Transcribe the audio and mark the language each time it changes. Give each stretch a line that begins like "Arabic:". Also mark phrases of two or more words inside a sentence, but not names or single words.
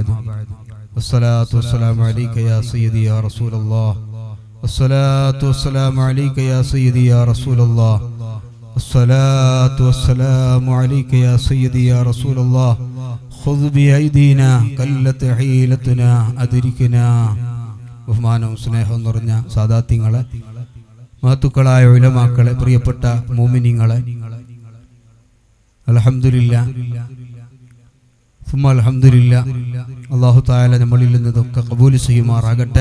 Arabic: والصلاة والسلام عليك يا سيدي يا رسول الله. والصلاة والسلام عليك يا سيدي يا رسول الله. الصلاة والسلام عليك يا سيدي يا رسول الله. خذ بأيدينا قلت حيلتنا أدركنا.
Malayalam: ബഹുമാനവും സ്നേഹവും നിറഞ്ഞ സാദാത്യങ്ങളെ, മഹത്തുക്കളായ ഉലമാക്കളെ, പ്രിയപ്പെട്ട മുഅ്മിനീങ്ങളെ,
Arabic: الحمد لله ثم الحمد لله. الله تعالى
Malayalam: നമ്മളിൽ നിന്നതൊക്കെ ഖബൂൽ ചെയ്യുമാറാകട്ടെ.